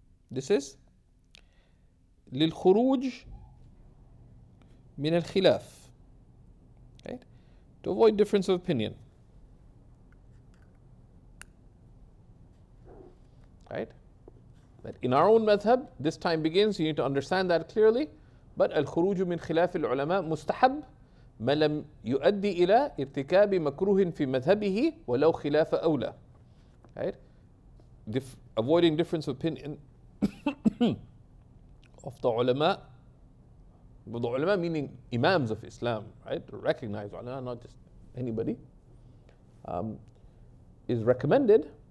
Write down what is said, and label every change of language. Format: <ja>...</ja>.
<en>This is</en> <ar>للخروج من الخلاف,</ar> <en>right? To avoid difference of opinion, right? But in our own madhab, this time begins, you need to understand that clearly.</en> <ar>But الخروج من خلاف العلماء مستحب ما لم يؤدي إلى ارتكاب مكروه في مذهبه ولو خلاف أولى, right?</ar> <en>Avoiding difference of opinion of the ulama, but the ulama meaning imams of Islam, right? Recognized ulama, not just anybody, is recommended.</en>